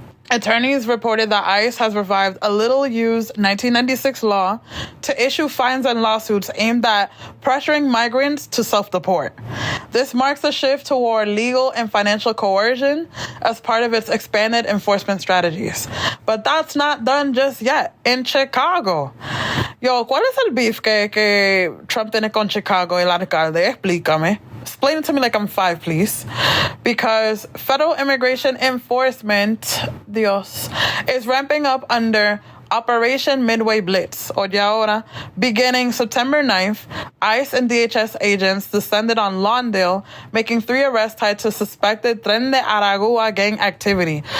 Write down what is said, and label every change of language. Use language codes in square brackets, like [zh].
[en] Attorneys reported that ICE has revived a little-used 1996 law to issue fines and lawsuits aimed at pressuring migrants to self-deport. This marks a shift toward legal and financial coercion as part of its expanded enforcement strategies. But that's not done just yet. [es] In Chicago, ¿cuál es el beef que Trump tiene con Chicago, el alcalde? Explícame. [en] Explain it to me like I'm 5, please. Because federal immigration enforcement, Dios, is ramping up under Operation Midway Blitz, or de ahora, beginning September 9th, ICE and DHS agents descended on Lawndale, making 3 arrests tied to suspected Tren de Aragua gang activity.